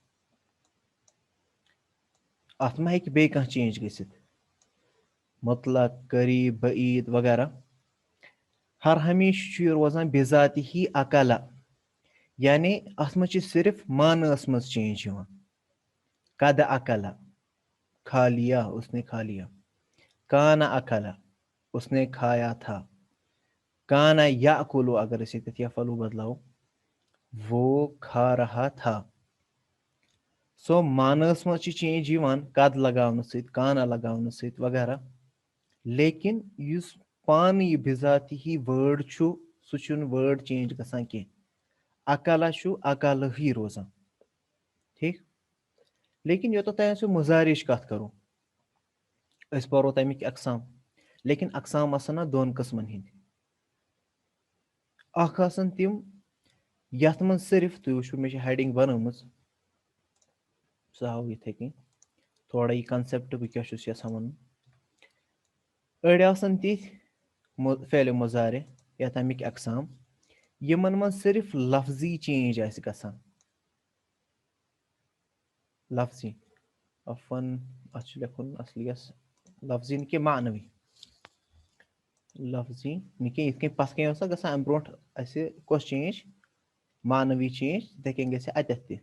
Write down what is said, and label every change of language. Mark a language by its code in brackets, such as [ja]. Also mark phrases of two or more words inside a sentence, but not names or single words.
[ks] اتھ ما ہیٚکہِ بیٚیہِ کانٛہہ چینج گٔژھِتھ مطلق قریٖب بعیٖد وغیرہ. ہر ہمیشہِ چھُ یہِ روزان بِذاتہِ ہی اکالا. یعنی اتھ منٛز چھِ صرف مانَس منٛز چینج یِوان. [ar] قد اکلا [ur] کھا لیا اس نے کھا لیا. [ar] کانا اکلا [ur] اس نے کھایا تھا. [ar] کانا یاکلو [ks] اگر أسۍ ییٚتٮ۪تھ یفعلو بدلاوو [ur] وہ کھا رہا تھا. [ks] سو مانَس منٛز چھِ چینج یِوان قد لگاونہٕ سۭتۍ کانا لگاونہٕ سۭتۍ وغیرہ. لیکن یُس پانہٕ یہِ بِذاتہِ ہی وٲڈ چھُ سُہ چھُنہٕ وٲڈ چینج گژھان کینٛہہ. اکالا چھُ اکالہٕے روزان. ٹھیٖک. لیکن یوٚتتھ تانۍ أسۍ مضارعٕچ کتھ کرو أسۍ پرو تمیِکۍ اقسام. لیکن اقسام آسان اتھ 2 قٕسمن ہٕنٛدۍ. اکھ آسان تِم یتھ منٛز صرف تُہۍ وٕچھِو مےٚ چھِ ہیڈنگ بنٲومٕژ سُہ ہاوو یِتھٕے کٔنۍ تھوڑا یہِ کنسپٹ بہٕ کیٛاہ چھُس یژھان ونُن. أڑۍ آسان تِتھۍ فعلِ مضارع یا تمیِکۍ اقسام یِمن منٛز صرف لفظی چینج آسہِ گژھان. لفظی عفون اتھ چھُ لیکھُن اصلیس لفظی نہٕ کینٛہہ معنوی. لفظی نہٕ کینٛہہ یِتھ کٔنۍ پتھ کٔنۍ اوس نہ گژھان امہِ برونٛٹھ اسہِ کۄس چینج معنوی چینج تِتھٕے کٔنۍ گژھِ اتٮ۪تھ تہِ.